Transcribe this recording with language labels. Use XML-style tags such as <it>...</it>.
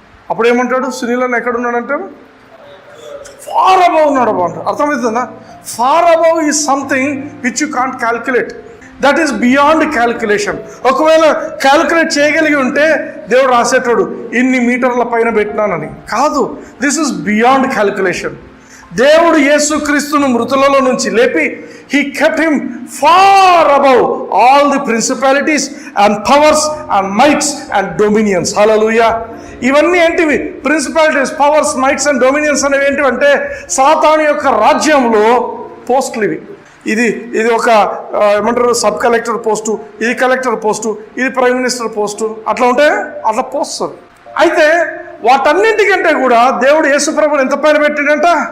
<te>అప్పుడు ఏమంటాడు? సునీల్ అన్న ఎక్కడున్నాడు అంటాడు?</te> <en>far above</en> <te>ఉన్నాడు అంటారు. అర్థమవుతుందా?</te> <en>Far above is something which you can't calculate. That is beyond calculation.</en> <te>ఒకవేళ క్యాల్కులేట్ చేయగలిగి ఉంటే దేవుడు రాసేటాడు ఇన్ని మీటర్ల పైన పెట్టినానని.</te> <en>కాదు, this is beyond calculation.</en> <te>దేవుడు యేసుక్రీస్తును మృతులలో నుంచి లేపి</te> <en>he kept him far above all the principalities and powers and mights and dominions. Hallelujah.</en> <te>ఇవన్నీ ఏంటివి?</te> <en>principalities, powers, mights and dominions</en> <te>అనేవి ఏంటివంటే సాతాను యొక్క రాజ్యంలో పోస్టులు ఇవి. ఇది ఒక ఏమంటారు సబ్ కలెక్టర్ పోస్టు, ఇది కలెక్టర్ పోస్టు, ఇది ప్రైమ్ మినిస్టర్ పోస్టు, అట్లా ఉంటే అట్లా పోస్ట్. అయితే వాటన్నింటికంటే కూడా దేవుడు యేసుప్రభుని ఎంత పైన పెట్టాడంట?</te>